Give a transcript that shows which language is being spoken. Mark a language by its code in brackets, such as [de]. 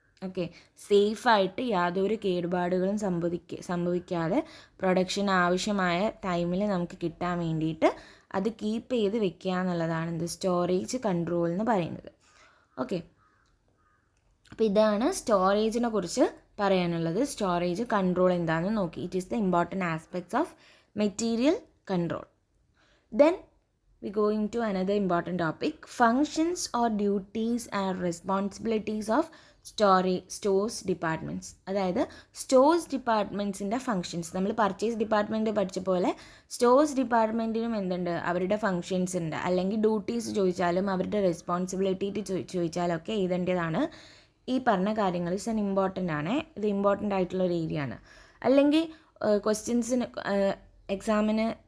[ml] Okay, സേഫായിട്ട് യാതൊരു കേടുപാടുകളും സംഭവിക്കാതെ പ്രൊഡക്ഷൻ ആവശ്യമായ ടൈമിൽ നമുക്ക് കിട്ടാൻ വേണ്ടിയിട്ട് അത് കീപ്പ് ചെയ്ത് വെക്കുക എന്നുള്ളതാണ് എന്ത്, സ്റ്റോറേജ് കൺട്രോൾ എന്ന് പറയുന്നത്. ഓക്കെ, അപ്പോൾ ഇതാണ് സ്റ്റോറേജിനെ കുറിച്ച് പറയാനുള്ളത്. സ്റ്റോറേജ് കൺട്രോൾ എന്താണെന്ന് നോക്കി. [en] It is the important aspects of material control. Then we go into another important topic, functions or duties and responsibilities of stores departments. [ml] അതായത് സ്റ്റോഴ്സ് ഡിപ്പാർട്ട്മെൻറ്റ്സിൻ്റെ ഫങ്ഷൻസ്. നമ്മൾ പർച്ചേസ് ഡിപ്പാർട്ട്മെൻറ്റ് പഠിച്ച പോലെ സ്റ്റോഴ്സ് ഡിപ്പാർട്ട്മെൻറ്റിനും എന്തുണ്ട്, അവരുടെ ഫങ്ഷൻസ് ഉണ്ട്. അല്ലെങ്കിൽ ഡ്യൂട്ടീസ് ചോദിച്ചാലും അവരുടെ റെസ്പോൺസിബിലിറ്റി ചോദിച്ചാലൊക്കെ എഴുതേണ്ടതാണ്. ഈ പറഞ്ഞ കാര്യങ്ങൾ ഇസ് ഇമ്പോർട്ടൻ്റ് ആണ്, ഇത് ഇമ്പോർട്ടൻ്റ് ആയിട്ടുള്ള ഒരു ഏരിയ ആണ്. അല്ലെങ്കിൽ ക്വസ്റ്റ്യൻസിന് എക്സാമിന്